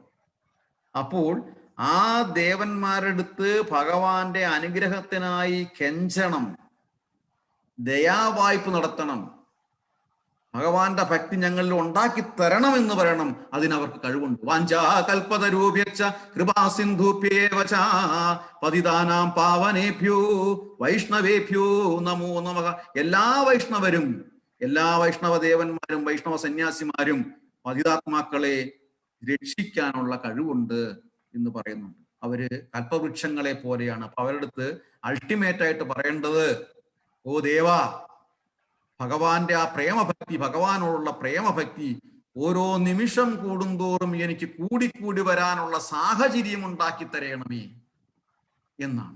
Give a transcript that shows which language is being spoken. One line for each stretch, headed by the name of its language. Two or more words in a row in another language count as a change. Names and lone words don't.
Malayalam: അപ്പോൾ ആ ദേവന്മാരെടുത്ത് ഭഗവാന്റെ അനുഗ്രഹത്തിനായി കെഞ്ചണം, ദയാവായ്പ നടത്തണം, ഭഗവാന്റെ ഭക്തി ഞങ്ങളിൽ ഉണ്ടാക്കി തരണം എന്ന് പറയണം. അതിനവർക്ക് കഴിവുണ്ട്.
Sanskrit: വാഞ്ചാ കൽപതരൂപ്യച്ച കൃപാസിന്ധുഭ്യേവച പതിതാനാം പാവനേഭ്യോ വൈഷ്ണവേഭ്യോ നമോ നമഃ.
Malayalam: എല്ലാ വൈഷ്ണവരും, എല്ലാ വൈഷ്ണവ ദേവന്മാരും വൈഷ്ണവ സന്യാസിമാരും പതിതാത്മാക്കളെ രക്ഷിക്കാനുള്ള കഴിവുണ്ട് എന്ന് പറയുന്നുണ്ട്. അവര് കൽപ്പവൃക്ഷങ്ങളെ പോലെയാണ്. അപ്പൊ അവരുടെ അടുത്ത് അൾട്ടിമേറ്റ് ആയിട്ട് പറയേണ്ടത്, ഓ ദേവാ, ഭഗവാന്റെ ആ പ്രേമഭക്തി, ഭഗവാനോടുള്ള പ്രേമഭക്തി ഓരോ നിമിഷം കൂടുന്തോറും എനിക്ക് കൂടിക്കൂടി വരാനുള്ള സാഹചര്യം ഉണ്ടാക്കി തരയണമേ എന്നാണ്.